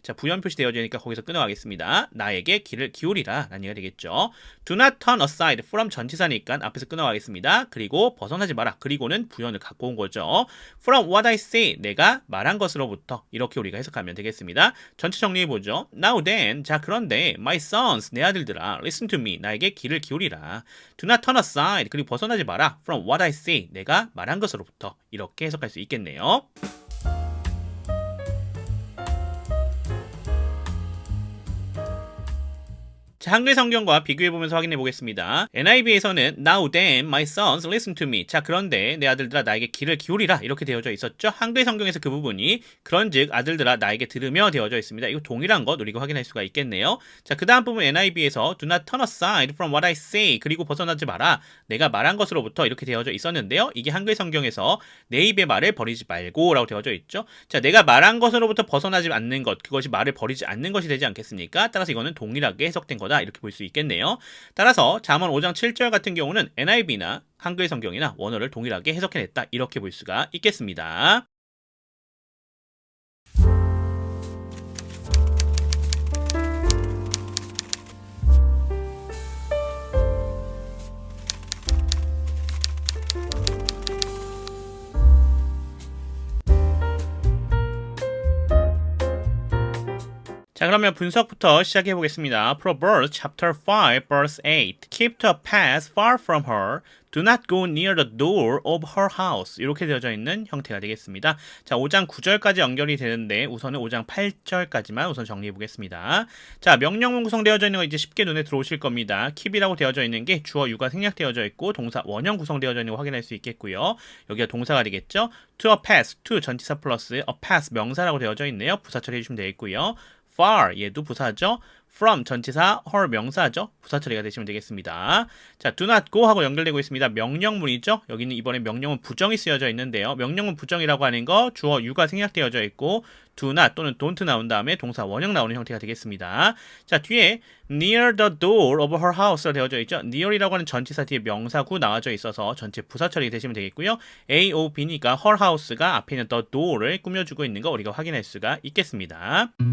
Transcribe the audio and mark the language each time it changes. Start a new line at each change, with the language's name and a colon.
Korean: 자, 부연 표시되어지니까 거기서 끊어가겠습니다. 나에게 귀를 기울이라 라는 얘기가 되겠죠.
English: do not turn aside from
Korean: 전치사니까 앞에서 끊어가겠습니다. 그리고 벗어나지 마라. 그리고는 부연을 갖고 온 거죠.
English: from what I say
Korean: 내가 말한 것으로부터 이렇게 우리가 해석하면 되겠습니다. 전체 정리해보죠.
English: now then
Korean: 자, 그런데
English: my sons
Korean: 내 아들들아
English: listen to me
Korean: 나에게 귀를 기울이라.
English: do not turn aside
Korean: 그리고 벗어나지 마라.
English: from what I say
Korean: 내가 말한 것으로부터 이렇게 해석할 수 있겠네요. 자, 한글 성경과 비교해보면서 확인해 보겠습니다.
English: NIV에서는 Now then, my sons, listen to me.
Korean: 자, 그런데 내 아들들아 나에게 귀를 기울이라 이렇게 되어져 있었죠. 한글 성경에서 그 부분이 그런즉 아들들아 나에게 들으며 되어져 있습니다. 이거 동일한 것 우리가 확인할 수가 있겠네요. 자, 그 다음 부분 NIV에서
English: Do not turn aside from what I say.
Korean: 그리고 벗어나지 마라. 내가 말한 것으로부터 이렇게 되어져 있었는데요. 이게 한글 성경에서 내 입의 말을 버리지 말고 라고 되어져 있죠. 자, 내가 말한 것으로부터 벗어나지 않는 것, 그것이 말을 버리지 않는 것이 되지 않겠습니까? 따라서 이거는 동일하게 해석된 거다 이렇게 볼 수 있겠네요. 따라서 잠언 5장 7절 같은 경우는 NIV나 한글 성경이나 원어를 동일하게 해석해냈다 이렇게 볼 수가 있겠습니다. 자, 그러면 분석부터 시작해 보겠습니다.
English: Proverbs chapter 5 verse 8. Keep the path far from her. Do not go near the door of her house.
Korean: 이렇게 되어져 있는 형태가 되겠습니다. 자, 5장 9절까지 연결이 되는데 우선은 5장 8절까지만 우선 정리해 보겠습니다. 자, 명령문 구성되어져 있는 거 이제 쉽게 눈에 들어오실 겁니다. keep이라고 되어져 있는 게 주어 유가 생략되어져 있고 동사 원형 구성되어져 있는 거 확인할 수 있겠고요. 여기가 동사가 되겠죠.
English: To a pass, to 전치사 플러스 a pass
Korean: 명사라고 되어져 있네요. 부사 처리해 주시면 되겠고요. far 얘도 부사죠. from 전치사 her 명사죠. 부사 처리가 되시면 되겠습니다. 자,
English: do not go
Korean: 하고 연결되고 있습니다. 명령문이죠. 여기는 이번에 명령문 부정이 쓰여져 있는데요. 명령문 부정이라고 하는 거 주어 유가 생략되어져 있고
English: do not
Korean: 또는 don't 나온 다음에 동사 원형 나오는 형태가 되겠습니다. 자, 뒤에
English: near the door of her house
Korean: 가 되어져 있죠. near이라고 하는 전치사 뒤에 명사구 나와져 있어서 전체 부사 처리 되시면 되겠고요. A, O, B니까
English: her house
Korean: 가 앞에 있는
English: the door
Korean: 를 꾸며주고 있는 거 우리가 확인할 수가 있겠습니다.